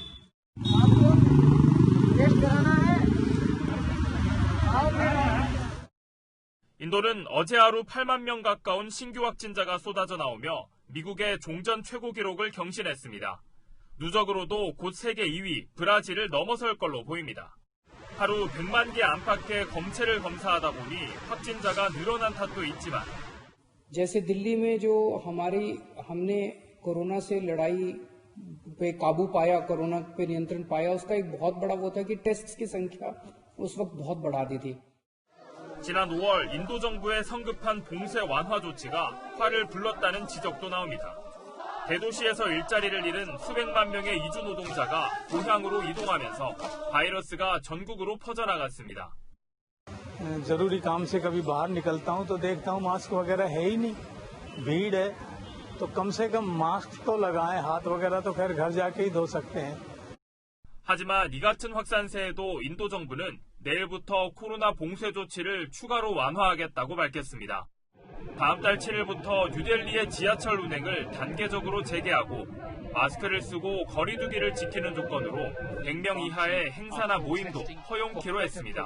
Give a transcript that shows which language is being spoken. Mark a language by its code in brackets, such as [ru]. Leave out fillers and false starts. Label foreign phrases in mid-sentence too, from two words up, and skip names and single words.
[ko] 인도는 어제 하루 8만 명 가까운 신규 확진자가 쏟아져 나오며 미국의 종전 최고 기록을 경신했습니다. 누적으로도 곧 세계 2위 브라질을 넘어설 걸로 보입니다. 하루 100만 개 안팎의 검체를 검사하다 보니 확진자가 늘어난 탓도 있지만 [hi] जैसे दिल्ली में जो हमने कोरोना से लड़ाई पे काबू पाया, कोरोना पे नियंत्रण पाया, उसका एक बहुत बड़ा वो था कि टेस्ट की संख्या उस वक्त बहुत बढ़ा दी थी. [ko] 지난 5월 인도 정부의 성급한 봉쇄 완화 조치가 화를 불렀다는 지적도 나옵니다. 대도시에서 일자리를 잃은 수백만 명의 이주 노동자가 고향으로 이동하면서 바이러스가 전국으로 퍼져나갔습니다. [hi] जरूरी काम से कभी बाहर निकलता हूं तो देखता हूं मास्क वगैरह है ही नहीं, भीड़ है तो कम से कम मास्क तो लगाएं, हाथ वगैरह तो खैर घर जाके ही धो सकते हैं. [ko] 하지만 이 같은 확산세에도 인도 정부는 내일부터 코로나 봉쇄 조치를 추가로 완화하겠다고 밝혔습니다. 다음 달 7일부터 뉴델리의 지하철 운행을 단계적으로 재개하고 마스크를 쓰고 거리 두기를 지키는 조건으로 100명 이하의 행사나 모임도 허용키로 했습니다.